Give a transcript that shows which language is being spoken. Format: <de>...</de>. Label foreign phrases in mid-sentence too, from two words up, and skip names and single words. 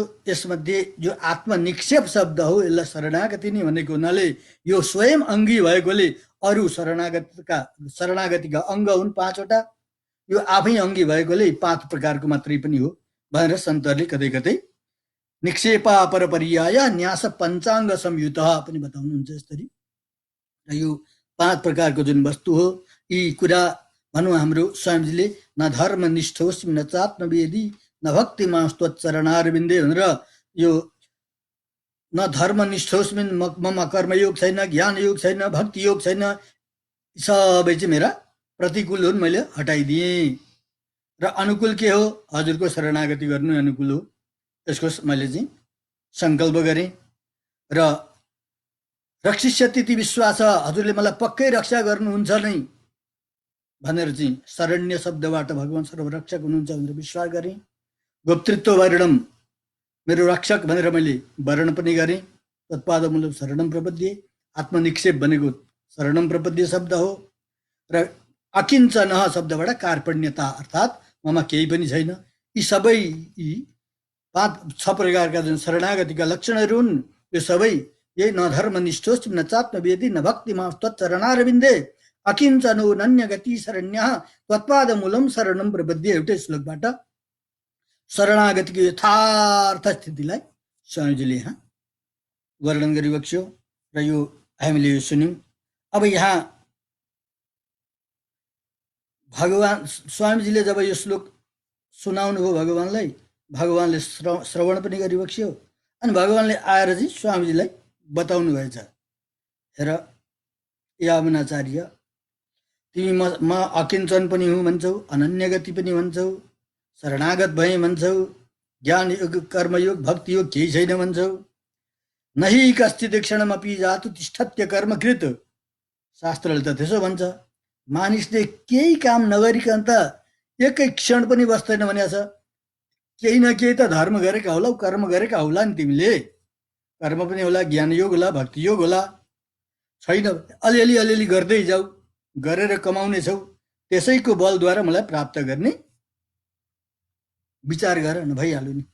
<ne>यसमध्ये जो आत्मनिक्षेप शब्द हो यसलाई शरणागति नै भनेको हुनाले यो स्वयं अङ्गी भएकोले अरू शरणागतिका अङ्ग हुन् 5वटा, यो आफै अङ्गी भएकोले 5 प्रकारको मात्रै पनि हो भनेर सन्तहरूले कतै कतै</ne> <sa>निक्षेपा परपर्याय न्यास पञ्चाङ्ग संयुत</sa> <ne>पनि बताउनुहुन्छ। यसरी यो 5 प्रकारको जुन वस्तु हो, यी कुरा भनौँ हाम्रो स्वामीजीले</ne> <sa>न धर्म निष्ठोस्मि न चात्मवेदी न भक्ति मास्तोच्चरणारविन्दे</sa> <ne>भनेर, यो</ne> <sa>न धर्म निष्ठोस्मि,</sa> <ne>ममा कर्मयोग छैन, ज्ञान योग छैन, भक्ति योग छैन, सबै चाहिँ मेरा प्रतिकूल हुन्, मैले हटाइदिएँ। र अनुकूल के हो? हजुरको शरणागति गर्नु अनुकूल हो। यसको मैले चाहिँ सङ्कल्प गरेँ। र रक्षिष्यतीति विश्वास, हजुरले मलाई पक्कै रक्षा गर्नुहुन्छ नै भनेर चाहिँ शरण्य शब्दबाट भगवान सर्वरक्षक हुनुहुन्छ भनेर विश्वास गरेँ।</ne> <sa>गोप्तृत्व वर्णम,</sa> <ne>मेरो रक्षक भनेर मैले वर्ण पनि गरेँ।</ne> <sa>तत्पादमूलम शरणम प्रपद्ये,</sa> <ne>आत्मनिक्षेप भनेको</ne> <sa>शरणम प्रपद्ये</sa> <ne>शब्द हो। र अकिञ्चन शब्दबाट कार्पण्यता, अर्थात् ममा केही पनि छैन। यी सबै 6 प्रकारका जुन शरणागतिका लक्षणहरू हुन्, यो सबै यही</ne> <sa>न धर्म निष्ठोस्मि न चात्मवेदी न भक्ति मास्तोच्चरणारविन्दे अकिञ्चनो नन्य गति शरण्यः त्वत्पादमूलम शरणम प्रपद्ये।</sa> <ne>एउटै श्लोकबाट शरणागतिको यथार्थ स्थितिलाई स्वामीजीले यहाँ वर्णन गरिबक्स्यो र यो हामीले यो सुन्यौँ। अब यहाँ भगवान स्वामीजीले जब यो श्लोक सुनाउनु भयो भगवानलाई, भगवानले श्रवण पनि गरिबक्स्यो। अनि भगवानले आएर चाहिँ स्वामीजीलाई बताउनु भएछ, हेर यामुनाचार्य, तिमी म अकिञ्चन पनि हुँ भन्छौ, अनन्यगति पनि भन्छौ, शरणागत भए भन्छौ, ज्ञान योग कर्मयोग भक्ति योग केही छैन भन्छौ,</ne> <sa>नहि कश्चित् क्षणमपि जातु तिष्ठत्य कर्मकृत।</sa> <ne>शास्त्रले त त्यसो भन्छ। मानिसले केही काम नगरिकन त एकै क्षण पनि बस्दैन भनेको छ। केही न केही त धर्म गरेका होला, कर्म गरेका होला नि तिमीले। कर्म पनि होला, ज्ञान योग होला, भक्ति योग होला। छैन, अलिअलि अलिअलि गर्दै जाऊ, गरेर कमाउने छौ, त्यसैको बलद्वारा मलाई प्राप्त गर्ने विचार गर न, भइहाल्यो नि।</ne>